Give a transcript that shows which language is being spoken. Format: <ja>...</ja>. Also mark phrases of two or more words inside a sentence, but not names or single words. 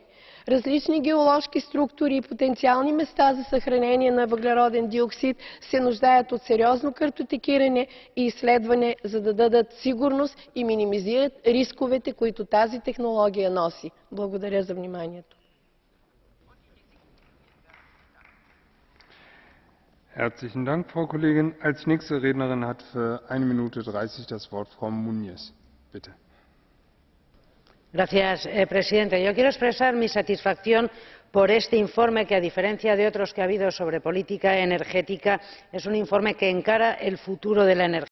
<bg>Различни геоложки структури и потенциални места за съхранение на въглероден диоксид се нуждаят от сериозно картотекиране и изследване, за да дадат сигурност и минимизират рисковете, които тази технология носи. Благодаря за вниманието.</bg> <de>Herzlichen Dank, Frau Kollegin. Als nächste Rednerin hat für 1 Minute 30 das Wort Frau Muniz. Bitte.</de> <es>Gracias, presidente. Yo quiero expresar mi satisfacción por este informe que, a diferencia de otros que ha habido sobre política energética, es un informe que encara el futuro de la energía.</es>